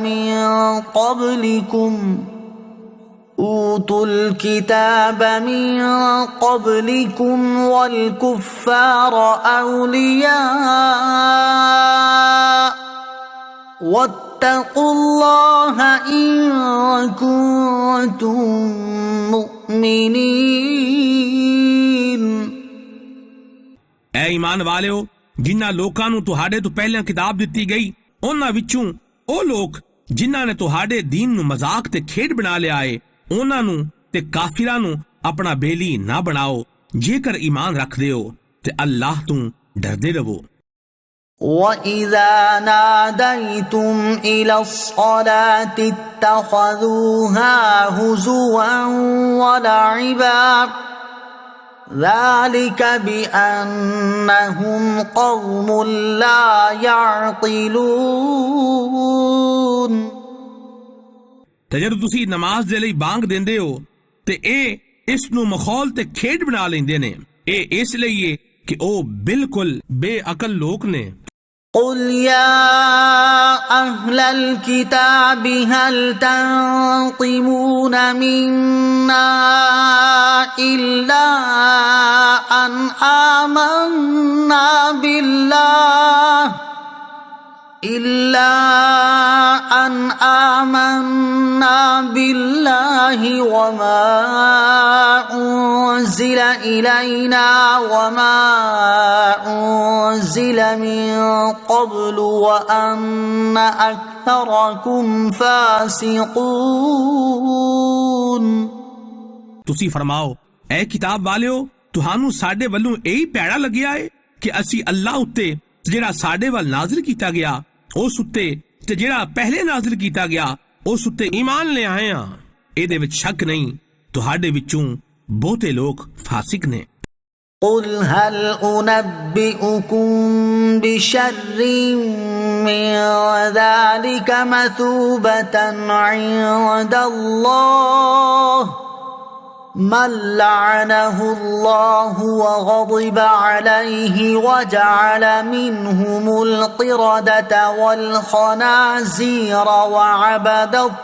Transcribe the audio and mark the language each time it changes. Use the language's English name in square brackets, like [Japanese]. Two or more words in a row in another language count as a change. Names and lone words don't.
[Arabic] من قبلكم والكفار أولياء واتقوا الله إن كنتم مؤمنين۔ [Punjabi] ਐ ਈਮਾਨ ਵਾਲਿਓ, ਜਿਨ੍ਹਾਂ ਲੋਕਾਂ ਨੂੰ ਤੁਹਾਡੇ ਤੋਂ ਪਹਿਲਾਂ ਕਿਤਾਬ ਦਿੱਤੀ ਗਈ, ਉਹਨਾਂ ਵਿੱਚੋਂ ਉਹ ਲੋਕ ਜਿਨ੍ਹਾਂ ਨੇ ਤੁਹਾਡੇ ਦੀਨ ਨੂੰ ਮਜ਼ਾਕ ਤੇ ਖੇਡ ਬਣਾ ਲਿਆ ਏ, ਉਹਨਾਂ ਨੂੰ ਤੇ ਕਾਫਿਰਾਂ ਨੂੰ ਆਪਣਾ ਬੇਲੀ ਨਾ ਬਣਾਓ ਜੇਕਰ ਈਮਾਨ ਰੱਖਦੇ ਹੋ ਤੇ ਅੱਲਾਹ ਤੋਂ ਡਰਦੇ ਰਹੋ। [Arabic] وَإِذَا نَادَيْتُمْ إِلَى الصَّلَاةِ اتَّخَذُوهَا هُزُوًا وَلَعِبًا ذَلِكَ بِأَنَّهُمْ قَوْمٌ لَا يَعْقِلُونَ۔ [Punjabi] ਤੇ ਜਦੋਂ ਤੁਸੀਂ ਨਮਾਜ਼ ਦੇ ਲਈ ਬਾਂਗ ਦਿੰਦੇ ਹੋ ਤੇ ਇਹ ਇਸ ਨੂੰ ਮਖੌਲ ਤੇ ਖੇਡ ਬਣਾ ਲੈਂਦੇ ਨੇ, ਇਹ ਇਸ ਲਈ ਹੈ ਕਿ ਉਹ ਬਿਲਕੁਲ ਬੇਅਕਲ ਲੋਕ ਨੇ। [Arabic] قل يا أهل الكتاب هل تنقمون منا إلا أن آمنا بالله وما أنزل إلينا وما أنزل من قبل وأن أكثركم فاسقون۔ [Punjabi] ਤੁਸੀਂ ਫਰਮਾਓ, ਐ ਕਿਤਾਬ ਵਾਲਿਓ, ਤੁਹਾਨੂੰ ਸਾਡੇ ਵੱਲੋਂ ਇਹੀ ਭੈੜਾ ਲੱਗਿਆ ਹੈ ਕਿ ਅਸੀਂ ਅੱਲਾਹ ਉੱਤੇ ਜਿਹੜਾ ਸਾਡੇ ਵੱਲ ਨਾਜ਼ਿਲ ਕੀਤਾ ਗਿਆ ਉਸ ਉੱਤੇ ਤੇ ਜਿਹੜਾ ਪਹਿਲੇ ਨਾਜ਼ਿਲ ਕੀਤਾ ਗਿਆ ਉਸ ਉੱਤੇ ਈਮਾਨ ਲੈ ਆਏ ਹਾਂ। ਇਹਦੇ ਵਿੱਚ ਸ਼ੱਕ ਨਹੀਂ, ਤੁਹਾਡੇ ਵਿੱਚੋਂ ਬਹੁਤੇ ਲੋਕ ਫਾਸਿਕ ਨੇ। [Arabic] قل هل أنبئكم بشر من ذلك مثوبة عند الله من لعنه الله وغضب عليه وجعل منهم القردة والخنازير وعبد